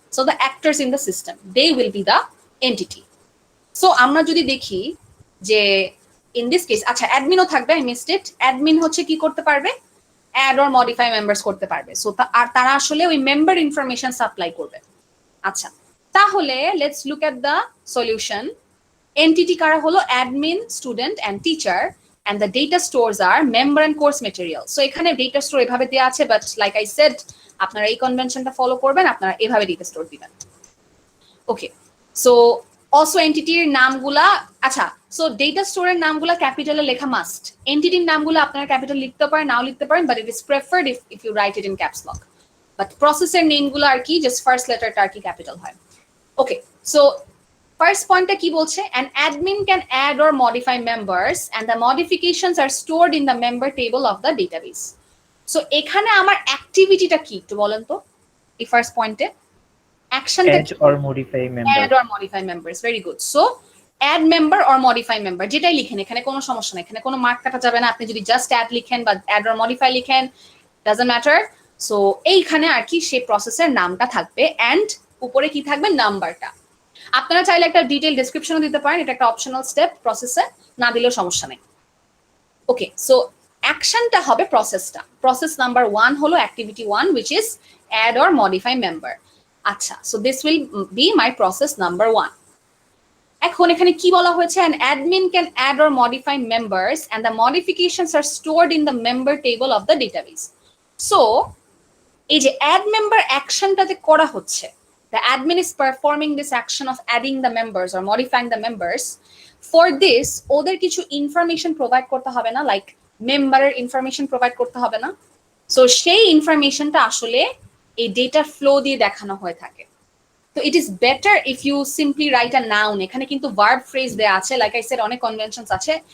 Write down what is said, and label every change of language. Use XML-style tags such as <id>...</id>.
<en>So the actors in the system they will be the entity.</en> <bn>So আমরা যদি দেখি যে</bn> <en>In this case, আচ্ছা অ্যাডমিনও থাকবে, আই মিসড ইট।</en> <bn>অ্যাডমিন হচ্ছে কি করতে পারবে? অ্যাড অর মডিফাই মেম্বার্স করতে পারবে। সো আর তারা আসলে ওই মেম্বার ইনফরমেশন সাপ্লাই করবে। আচ্ছা, তাহলে</bn> <en>Let's look at the solution.</en> <bn>Entity কারা হলো? Admin, student and teacher,</bn> <en>and the data stores are member and course material.</en> <bn>So এখানে ডেটা স্টোর এভাবে দেওয়া আছে, বাট লাইক আই সেড আপনারা এই কনভেনশনটা ফলো করবেন, আপনারা এভাবে ডেটা স্টোর দিবেন। ওকে, সো অলসো এন্টিটির নামগুলা, আচ্ছা সো ডেটা স্টোরের নামগুলা ক্যাপিটালে লেখা মাস্ট। এন্টিটির নামগুলো আপনারা ক্যাপিটাল লিখতে পারেন,</bn> <en>নাও লিখতে পারেন, but it is preferred if you write it in caps lock.</en> <bn>But প্রসেসের নেমগুলো আর কি জাস্ট ফার্স্ট লেটারটা আর কি ক্যাপিটাল হয়। ওকে, সো first pointer কি বলছে?</bn> <en>An admin can add or modify members and the modifications are stored in the member table of the database.</en> <bn>So এখানে আমার অ্যাক্টিভিটিটা কি একটু বলেন তো এই ফার্স্ট পয়েন্টে? অ্যাকশনটা</bn> <en>Add or modify member. add or modify members, very good.</en> <bn>So</bn> <en>add member or modify member</en> <bn>যেটাই লিখেন এখানে কোনো সমস্যা নাই, এখানে কোনো মার্ক কাটা যাবে না। আপনি যদি জাস্ট add লিখেন বা add or modify লিখেন</bn> <en>doesn't matter.</en> <bn>সো এইখানে আর কি সেই প্রসেসের নামটা থাকবে এন্ড উপরে কি থাকবে? নাম্বারটা। আপনারা চাইলে একটা ডিটেইল ডেসক্রিপশনও দিতে পারেন, এটা একটা অপশনাল স্টেপ, প্রসেসে না দিলেও সমস্যা নেই। ওকে, সো অ্যাকশনটা হবে প্রসেসটা। প্রসেস নাম্বার 1 হলো activity 1</bn> <en>which is add or modify member. আচ্ছা, so this will be my process number 1।</en> <bn>এখন এখানে কি বলা হয়েছে?</bn> <en>an admin can add or modify members and the modifications are stored in the member table of the database.</en> <bn>So এই যে add member অ্যাকশনটাতে করা হচ্ছে,</bn> <en>the admin is performing this action of adding the members or modifying the members.</en> <bn>For this, ওদের কিছু information provide করতে হবে না, like মেম্বারের ইনফরমেশন প্রোভাইড করতে হবে না। সো সেই ইনফরমেশনটা আসলে এই ডেটা ফ্লো দিয়ে দেখানো হয়ে থাকে। তো</bn> <en>It is better if you simply write a noun.</en> <bn>এখানে কিন্তু ভার্ব ফ্রেজ দেয়া আছে, লাইক আই সেড অনেক কনভেনশনস আছে।</bn>